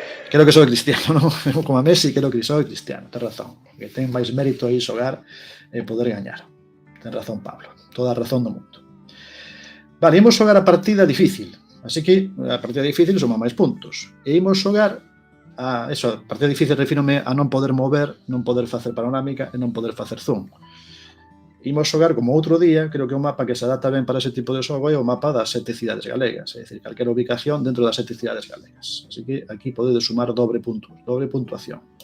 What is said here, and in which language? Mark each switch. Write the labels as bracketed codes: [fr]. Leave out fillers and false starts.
[es] Creo que soy cristiano, ¿no? Como a Messi, creo que soy cristiano, [gl] ten razón. Que ten máis mérito aí xogar e poder gañar. Ten razón, Pablo. Toda a razón do mundo. Vale, imos xogar a partida difícil. Así que a partida difícil suma máis puntos. E imos xogar a partida difícil refírome a non poder mover, non poder facer panorámica e non poder facer zoom. Imos xogar como outro día, creo que un mapa que se adapta ben para ese tipo de xogo é o mapa das 7 cidades galegas, é dicir, calquera ubicación dentro das 7 cidades galegas. Así que aquí podedes sumar dobre puntuación.